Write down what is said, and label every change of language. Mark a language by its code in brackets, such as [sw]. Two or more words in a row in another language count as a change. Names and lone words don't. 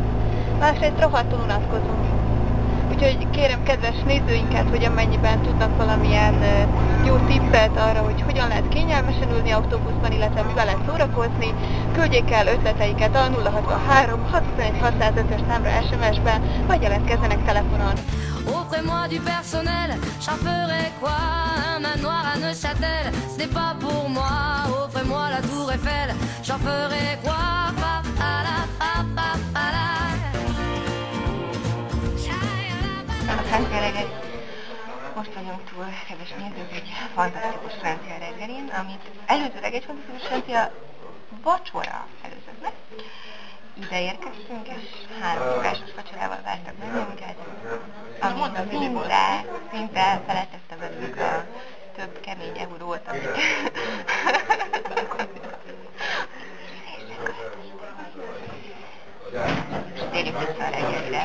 [hu] Másrészt rohadtul unatkozunk. Úgyhogy kérem kedves nézőinket, hogy amennyiben tudnak valamilyen jó tippet arra, hogy hogyan lehet kényelmesen ülni autóbuszban, illetve mivel lehet szórakozni, küldjék el ötleteiket a 063 621 605-ös számra SMS-ben, vagy jelentkezzenek telefonon. [fr] Offrez-moi du personnel, j'en ferai quoi? Un manoir à Neuchâtel, ce n'est pas pour moi. Offrez-moi la tour Eiffel, j'en ferai quoi? Pa, pa, la, pa, pa, pa, la. [hu] Francia reggeli. Most vagyunk túl, kedves nézők, egy fantasztikus francia reggelin, amit előzőleg egy fantasztikus francia vacsora előzött meg. Ide érkeztünk, és 3 órásos vacsorával vártak bennünket, ami szinte feledtette velük a több kemény eurót, amit és térjük vissza a reggelire.